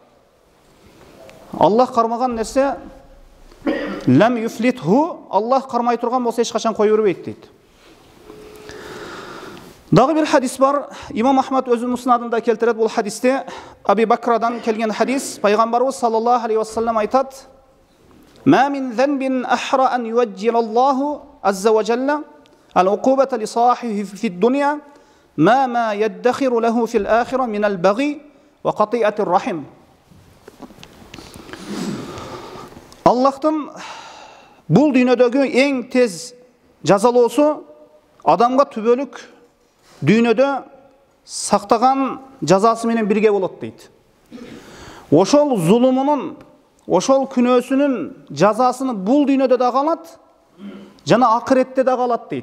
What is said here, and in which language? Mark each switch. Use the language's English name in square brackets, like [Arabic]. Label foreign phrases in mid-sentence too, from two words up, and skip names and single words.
[Kyrgyz] Аллах кармаган нерсе [Arabic] لم يفلته, [Kyrgyz] Аллах кармай турган болсо эч качан кое бербейт дейт. Дагы бир хадис бар, Имам Ахмад өзүнүн муснадында келтирет. Бул хадисте Аби Бакрадан келген хадис. Пайгамбарыбыз [Arabic] صلى الله عليه وسلم [Kyrgyz] айтат: [Arabic] "ما من ذنب أحرى أن يعجل الله عز وجل العقوبة لصاحبه في الدنيا ما يدخر له في الآخرة من البغي وقطيعة الرحم." [Kyrgyz] Аллахтын бул дүйнөдөгү эң тез жазалоосу адамга түбөлүк дүйнөдө сактаган жазасы менен бирге болот дейт. Ошол зулумунун, ошол күнөөсүнүн жазасын бул дүйнөдө дагы алат, жана акыретте дагы алат дейт.